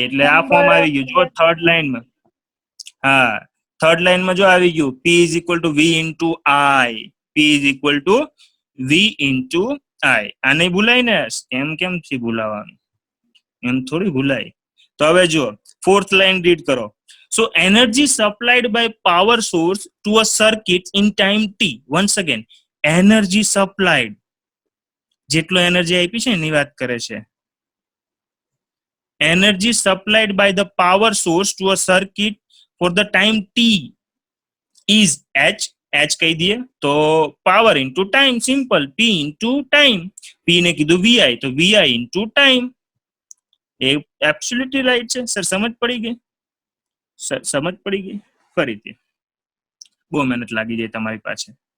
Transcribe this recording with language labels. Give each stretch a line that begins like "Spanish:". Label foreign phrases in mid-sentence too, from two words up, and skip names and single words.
Gujarati: એટલે આ ફોર્મ આવી ગયું જો થર્ડ લાઈનમાં. હા, થર્ડ લાઈનમાં જો આવી ગયું,
English: P is equal to V into I. P is equal to V into I.
Gujarati: આ નહીં ભૂલાય ને? કેમ થી ભૂલાવાનું? એમ થોડી ભૂલાય. તો હવે જો ફોર્થ લાઈન રીડ કરો.
English: So energy supplied by power source to a circuit in time t. Once again, energy supplied.
Gujarati: જેટલો એનર્જી આપી છે એની વાત કરે છે.
English: Energy supplied by the power source to a circuit for the time t is H.
Gujarati: H કહી દઈએ તો
English: power into time.
Gujarati: સિમ્પલ. P
English: into time.
Gujarati: P ને કીધું VI, તો VI
English: into time.
Gujarati: એ
English: absolutely right
Gujarati: છે. સર સમજ પડી ગઈ? સર સમજ પડી ગઈ? ફરીથી બહુ મહેનત લાગી જાય તમારી પાસે.